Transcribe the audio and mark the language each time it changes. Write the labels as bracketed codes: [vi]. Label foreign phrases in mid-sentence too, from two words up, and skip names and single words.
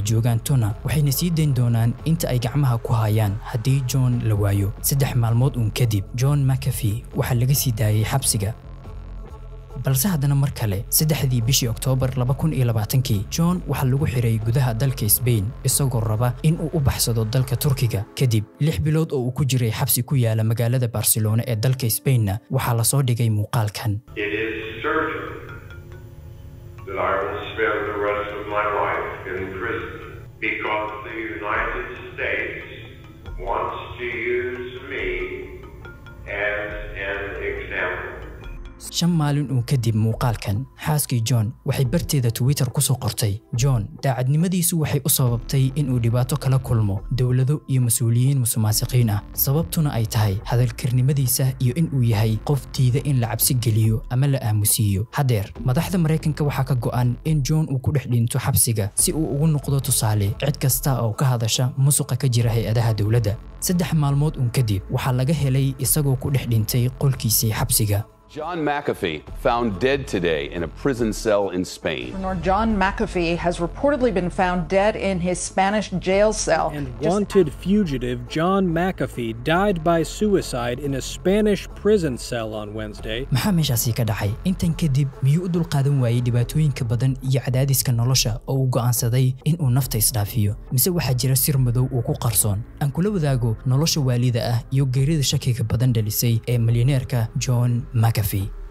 [so] joogaan tuna waxayna sii deyn doonaan inta ay gacmaha ku hayaan haddii John la waayo 3 maalmood kadib John McAfee waxa laga sii daayay xabsiga balse haddana mar kale 3 bishii Oktoobar 2020 John waxa lagu xiray gudaha dalka Spain isagoo raba in uu u baxsado dalka Turkiga kadib 6 bilood oo uu ku jiray xabsi ku yaala magaalada Barcelona ee dalka Spain waxa la soo dhigay muuqaalkan. [en] It is certain that I will spend the rest of my life in prison because the United States wants to use me as an example. [so] 5 maalin kadib muuqaalkan xaaskii John waxay barteeda Twitter ku soo qortay John daacadnimadiisu waxay u sababtay in uu dhibaato kala kulmo dawlado iyo mas'uuliyiin musuqmaasuqiin ah sababtuna ay tahay hadalkarnimadiisa iyo in uu yahay qof diida in la cabsi geliyo ama la aamusiyo hadeer madaxda Mareykanka waxa ka go'an in John uu ku dhex dhinto xabsiga si uu ugu noqdo tusaale cid kasta oo ka hadasha musuqa ka jira hay'adaha dawladda 3 maalmood kadib waxa laga helay isagoo ku dhex dhintay qolkiisa xabsiga. [en] John McAfee found dead today in a prison cell in Spain. John McAfee has reportedly been found dead in his Spanish jail cell. And wanted fugitive John McAfee died by suicide in a Spanish prison cell on Wednesday. [so] maxaa meeshaasi ka dhacay intan kadib miyuu u dulqaadan waayay dhibaatooyinka badan iyo cadaadiska nolosha oo uu go'aansaday in uu nafta isdhaafiyo mise waxaa jira sir madow oo ku qarsoon aan kula wadaago nolosha waalida ah iyo geerida shakiga badan dhalisay ee milyaneerka John McAfee.